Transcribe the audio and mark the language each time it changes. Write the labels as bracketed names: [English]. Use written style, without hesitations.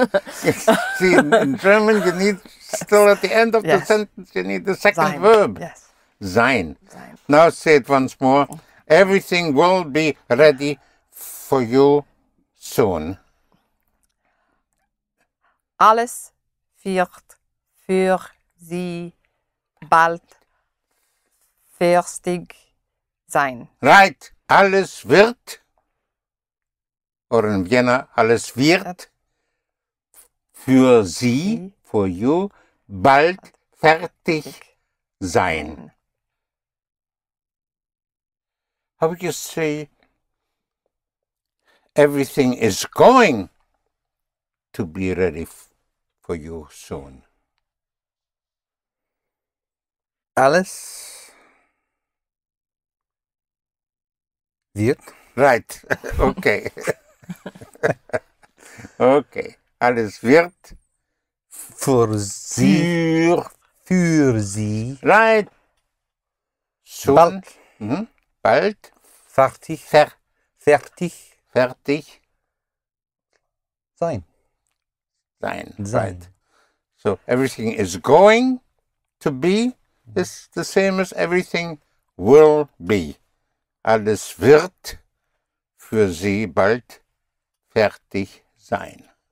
[English] See, in German, you need still at the end of the sentence, you need the second verb. Yes. Sein. Now say it once more. Everything will be ready for you soon. [German] Alles wird für Sie bald fertig sein. [English] Right. [German] Alles wird, [English] or in Vienna, [German] alles wird für Sie, [English] for you, [German] bald fertig sein. [English] How would you say everything is going to be ready for you soon? [German] Alles wird. [English] Right. Okay. [German] Okay. Alles wird für Sie. Für Sie. [English] Right. Soon. [German] Bald. Bald. Fertig. Fertig. Fertig. Sein. Right. [English] So everything is going to be is the same as everything will be. [German] Alles wird für Sie bald fertig sein.